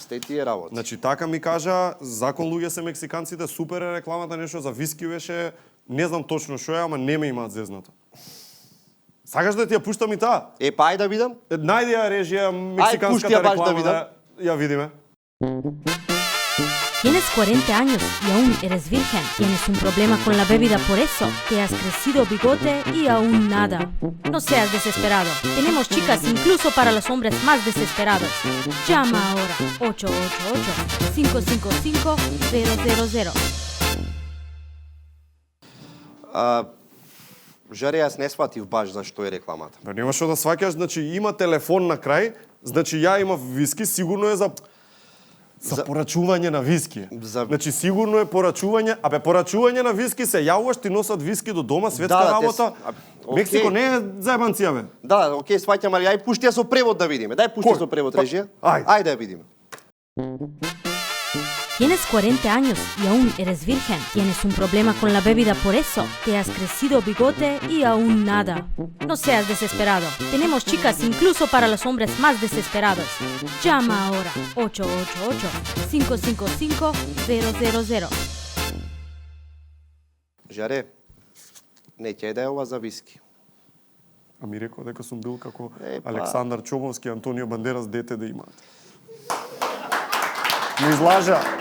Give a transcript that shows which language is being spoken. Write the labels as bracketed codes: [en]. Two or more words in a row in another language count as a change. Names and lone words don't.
[mk] осте тие работи. Значи така ми кажа, закон луѓе се мексиканците, супер е рекламата, нешто за виски беше, не знам точно што е, ама не ме имаат зезнато. Сакаш да ти ја пуштам и таа? Па ај да видам. Најди ја режија пушти мексиканската ја баш да реклама видам. ја видиме. [es] Tienes 40 años y aún eres virgen. Tienes un problema con la bebida, por eso te has crecido bigote y aún nada. No seas desesperado. Tenemos chicas incluso para los hombres más desesperados. Llama ahora 888-555-000. [mk] Жаре, јас не сватив баш за што е рекламата. Па нема што да сваќаш, значи има телефон на крај, значи ја имав виски, сигурно е за порачување на виски. Значи сигурно е порачување, порачување на виски се јавуваш, ти носат виски до дома, светска Да, работа. окей. Мексико не е заебанција, бе. Да, окей, сваќам, али ај пушти ја со превод да видиме. Дај пушти Кој? со превод Па, режија. ајде. Ајде да ја видиме. [es] Tienes 40 años y aún eres virgen. Tienes un problema con la bebida, por eso te has crecido bigote y aún nada. No seas desesperado. Tenemos chicas incluso para los hombres más desesperados. Llama ahora 888-555-000. [mk] Жаре, не ќе да е ова за виски. А ми рекол дека сум бил како Епа. Александар Чобовски, Антонио Бандерас, дете да имаат. Ми излажа.